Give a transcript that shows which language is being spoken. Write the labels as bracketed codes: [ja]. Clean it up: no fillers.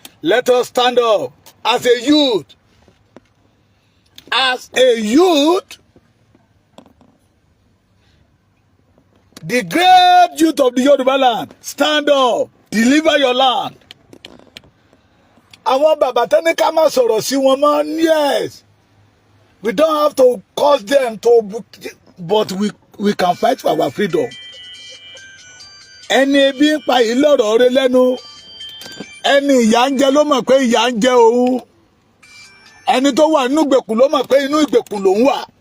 [en] Let us stand up as a youth. As a youth, the great youth of the Yoruba land, stand up, deliver your land. [yo] Àwọn bàbá tán ní ká má sọ̀rọ̀ sí wọn mọ́, yes. [en] We don't have to cause them to, but we can fight for our freedom. [yo] Ẹni ebi ń pa yìí lọ́rọ̀ rẹ̀ lẹ́nu. Ẹni ìyà ń jẹ ló mọ̀ pé ìyà ń jẹ òun. Ẹni tó wà nínú ìgbèkùn ló mọ̀ pé inú ìgbèkùn lòun wà.